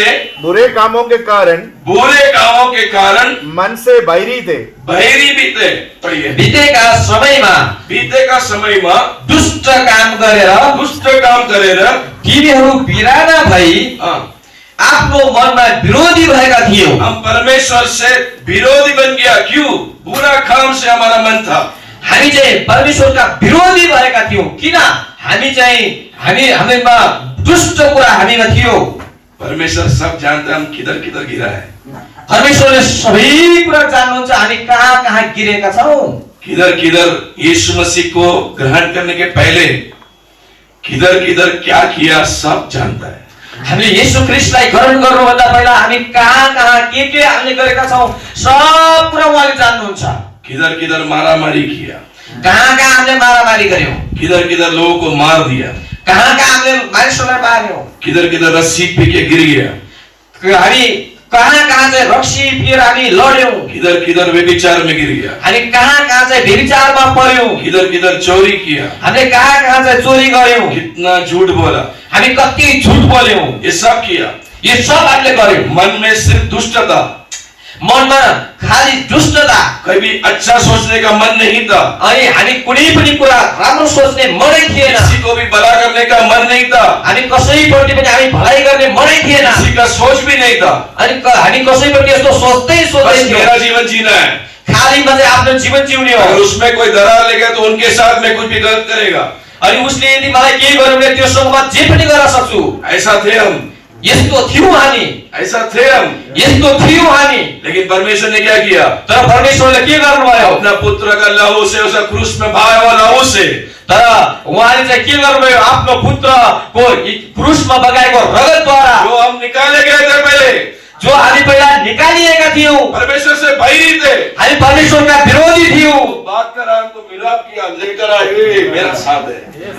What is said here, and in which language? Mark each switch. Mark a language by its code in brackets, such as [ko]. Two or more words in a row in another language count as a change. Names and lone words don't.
[hi] बुरे कामों के कारण, बुरे कामों के कारण मन से बैरी थे। बहिरी भी थे। पढ़िए, [ne] बितेका समयमा बीतेका समयमा दुष्ट काम गरेर दुष्ट काम गरेर तिमीहरू बिराना भई आफ्नो मनमा विरोधी भएका थियौ। [hi] हम परमेश्वर से विरोधी बन गया। क्यों? बुरा काम से हमारा मन था। [ne] हामी चाहिँ परमेश्वरका विरोधी भएका थियौं। किन? हामी चाहिँ हामीमा दुष्ट कुरा हामीमा थियो। [hi] परमेश्वर सब जानता है हम किधर किधर गिरा है। [ne] परमेश्वरले सबै कुरा जान्नुहुन्छ हामी कहाँ कहाँ गिरेका छौं। [hi] किधर किधर यीशु मसीह को ग्रहण करने के पहले किधर किधर क्या किया सब जानता है। [ne] हामीले येशू ख्रीष्टलाई ग्रहण गर्नुभन्दा पहिला हामी कहाँ कहाँ के हामीले गरेका छौं सब कुरा उहाँले जान्नुहुन्छ। [hi] किधर किधर मारामारी किया, [ne] कहाँ कहाँ हामीले मारामारी गर्यौं, [hi] किधर किधर लोगों को मार दिया, [ne] कहाँ कहाँ हामीले मानिसहरूलाई मार्यौं, [hi] किधर किधर रस्सी पी के गिर गया, [ne] हामी कहाँ कहाँ चाहिँ रक्सी पिएर हामी लड्यौं, [hi] किधर किधर व्यभिचार में गिर गया, [ne] हामी कहाँ कहाँ चाहिँ व्यभिचारमा पर्यौं, [hi] किधर किधर चोरी किया, [ne] हामीले कहाँ कहाँ चाहिँ चोरी गर्यौं, [hi] कितना झूठ बोला, [ne] हामी कति झुट बोल्यौं। [hi] ये सब किया। [ne] यो सब हामीले गर्यौं। [hi] मन में सिर्फ दुष्टता, [ne] मनमा खाली दुष्टता, [hi] कभी अच्छा सोचने का मन नहीं था, [ne] अनि हामी कुनै पनि कुरा राम्रो सोच्ने मनै थिएन। [hi] किसी को भी भला करने का मन नहीं था, [ne] हामी कसैप्रति पनि हामी भलाइ गर्ने मनै थिएन। [hi] किसी का सोच भी नहीं था। [ne] अनि हामी कसैप्रति यस्तो सोच्दै [hi] बस [ne] थियौं। [hi] मेरा जीवन जीना है। [ne] खाली मात्रै आफ्नो जीवन जिउने हो। [hi] अगर उसमें कोई दरार लेगा तो उनके साथ में कुछ भी गलत करेगा। [ne] अनि उसले यदि मलाई केही गर्यो भने त्योसँग म जे पनि गर्न सक्छु। [hi] ऐसा थे हम, [ne] यस्तो थियौं हामी, [hi] ऐसा थे हम। [ne] यस्तो थियौं हामी। [hi] लेकिन परमेश्वर ने क्या किया? [ne] तर परमेश्वरले के गर्नुभयो? [hi] अपना पुत्र का लहू से, उसे क्रूस में बहाया हुआ लहू से, [ne] तर उहाँले चाहिँ के गर्नुभयो? आफ्नो पुत्रको क्रुसमा बगाएको रगतद्वारा, [hi] जो हम निकाले गए थे पहले, [ne] जो हामी पहिला निकालिएका थियौं, [hi] परमेश्वर से बैरी थे, [ne] हामी परमेश्वरका विरोधी थियौं। [hi] बात कर हमको मिलाप किया, लेकर आए मेरा साथ है।